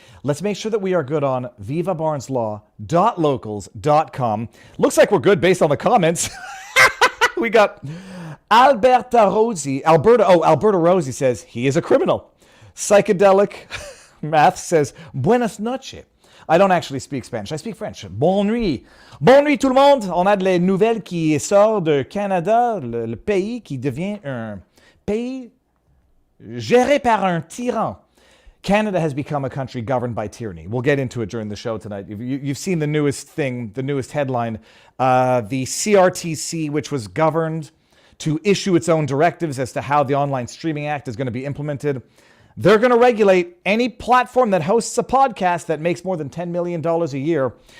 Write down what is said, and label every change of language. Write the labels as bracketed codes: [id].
[en] Let's make sure that we are good on vivabarneslaw.locals.com. Looks like we're good based on the comments. We got Alberta Rosie says he is a criminal. Psychedelic Math says [es] buenas noches. [en] I don't actually speak Spanish. I speak French. [fr] Bonne nuit. Bonne nuit tout le monde. On a des nouvelles qui sortent de Canada, le pays qui devient un pays géré par un tyran. [en] Canada has become a country governed by tyranny. We'll get into it during the show tonight. You've seen the newest thing, the newest headline. The CRTC, which was governed to issue its own directives as to how the Online Streaming Act is going to be implemented. They're going to regulate any platform that hosts a podcast that makes more than $10 million a year.